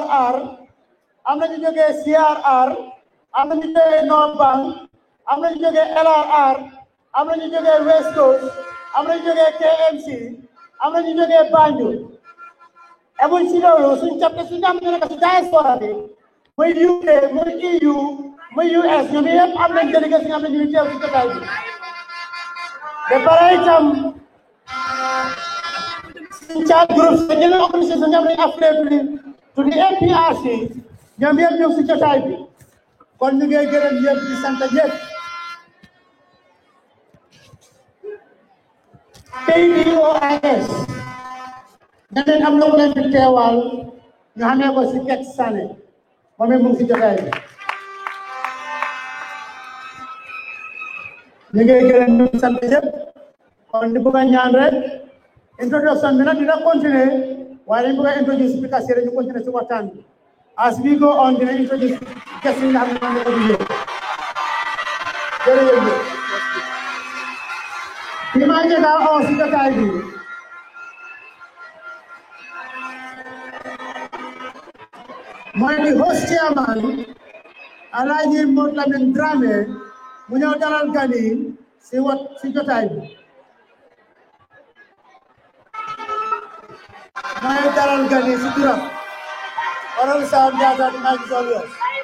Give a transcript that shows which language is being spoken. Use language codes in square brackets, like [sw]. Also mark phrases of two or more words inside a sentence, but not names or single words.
[wo] na ñu jógee URR am na ñu jógee CRR am na ñu jógee North Bank am na ñu jógee LRR am na ñu jógee West Coast am na ñu jógee KMC am na ñu jógee Banjul emuñ si loolu suñ capte suñ am ñu nekk si diaspora bi muy [en] UK muy EU muy US [wo] ñoom yëpp am nañ délégation am na ñu teew si jotaay bi ba pare itam suñ [fr] chat groupe [wo] sa ñeneen organisation ñoom lañ affilié [en] to the APRC [wo] ñoom yëpp ñëw si jotaay bi kon ñu ngi gërëm ñëpp di sant ñëpp PDOIS ñeneen am na ku leen fi teewal ñu xamee ko si Kek Sané moom it mu ngi si jotaay bi ñu ngi gërëm ñu sant ñëpp kon di bëgg a ñaan rek introduction bi nag dina continuer waaye dañu bëgg a introduce speaker si ñu continuer si waxtaan bi [en] as we go on [wo] dina introduce guest yi nga xam ne moom la ko jugee jërëjëf bi maa njëkk a oo si jotaay bi mooy di [en] host chairman [wo] Alhaji Modou Lamine Dramé mu ñëw dalal gan yi si jotaay bi mooy dalal gan yi si turam waral saa Ndiatta di maa ngi sol yoon